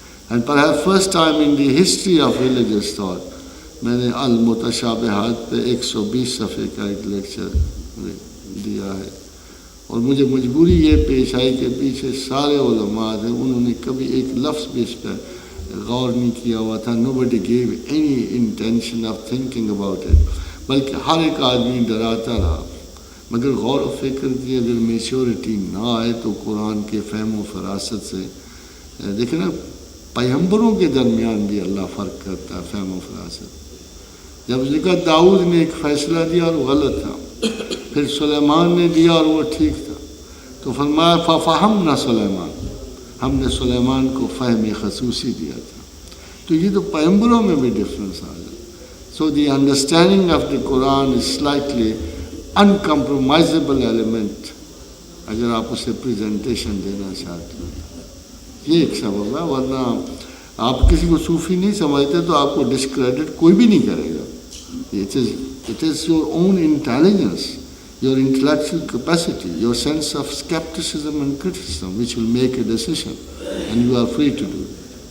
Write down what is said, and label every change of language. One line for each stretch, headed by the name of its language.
English: and perhaps first time in the history of religious thought
Urdu: میں نے المتشابہات پہ 120 صفحے کا ایک لیکچر دیا ہے. اور مجھے مجبوری یہ پیش آئی کہ پیچھے سارے علماء تھے، انہوں نے کبھی ایک لفظ بھی اس پہ غور نہیں کیا ہوا تھا.
English: nobody gave any intention of thinking about it.
Urdu: بلکہ ہر ایک آدمی ڈراتا رہا. مگر غور و فکر کی اگر میچورٹی نہ آئے تو قرآن کے فہم و فراست سے دیکھیں نا، پیغمبروں کے درمیان بھی اللہ فرق کرتا ہے فہم و فراست. جب لکھا داؤد نے ایک فیصلہ دیا اور وہ غلط تھا، پھر سلیمان نے دیا اور وہ ٹھیک تھا، تو فرمایا
Arabic: ففہمنا سلیمان،
Urdu: ہم نے سلیمان کو فہم خصوصی دیا تھا. تو یہ تو پیغمبروں میں بھی ڈفرینس آ جائے.
English: so the understanding of the Quran is slightly uncompromisable element
Urdu: اگر آپ اسے پریزنٹیشن دینا چاہتے ہیں. یہ ایک سبب ہے، ورنہ آپ کسی کو صوفی نہیں سمجھتے تو آپ کو ڈسکریڈٹ کوئی بھی نہیں کرے گا.
English: It is your own intelligence, your intellectual capacity, your sense of skepticism and criticism which will make a decision, and you are free to do it.